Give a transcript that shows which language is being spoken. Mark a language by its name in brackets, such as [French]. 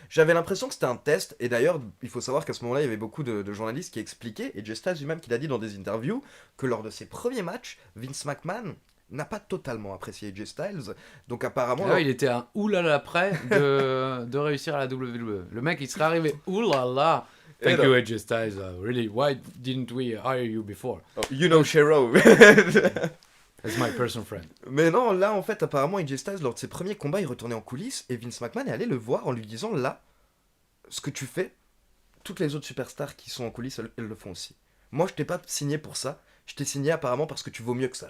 [French] J'avais l'impression que c'était un test, et d'ailleurs, il faut savoir qu'à ce moment-là, il y avait beaucoup de journalistes qui expliquaient, et Jay Styles lui-même qui l'a dit dans des interviews, que lors de ses premiers matchs, Vince McMahon n'a pas totalement apprécié AJ Styles, donc apparemment... il était un oulala près de réussir à la WWE. Le mec, il serait arrivé oulala. [English] Thank you AJ Styles, really, why didn't we hire you before? Oh, you know Shero. As my personal friend. [French] Mais non, là en fait, apparemment AJ Styles, lors de ses premiers combats, il retournait en coulisses, et Vince McMahon est allé le voir en lui disant, là, ce que tu fais, toutes les autres superstars qui sont en coulisses, elles le font aussi. Moi, je t'ai pas signé pour ça. Je t'ai signé apparemment parce que tu vaux mieux que ça.